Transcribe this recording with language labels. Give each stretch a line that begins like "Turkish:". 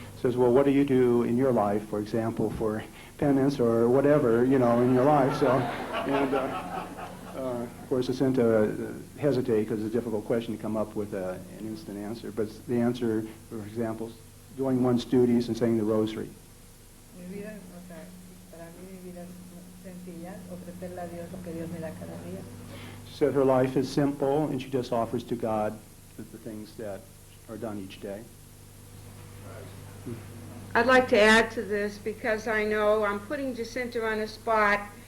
English: Says, well, what do you do in your life, for example, for penance or whatever, you know, in your life? So, and of course, Jacinta hesitate because it's a difficult question to come up with an instant answer. But the answer, for example, doing one's duties and saying the rosary.
Spanish: Mi vida, o sea, para mí mi vida es sencilla, ofrecerle a Dios lo que Dios me da cada día.
English: She said her life is simple, and she just offers to God the things that are done each day. I'd like to add to this because I know I'm putting Jacinta on the spot.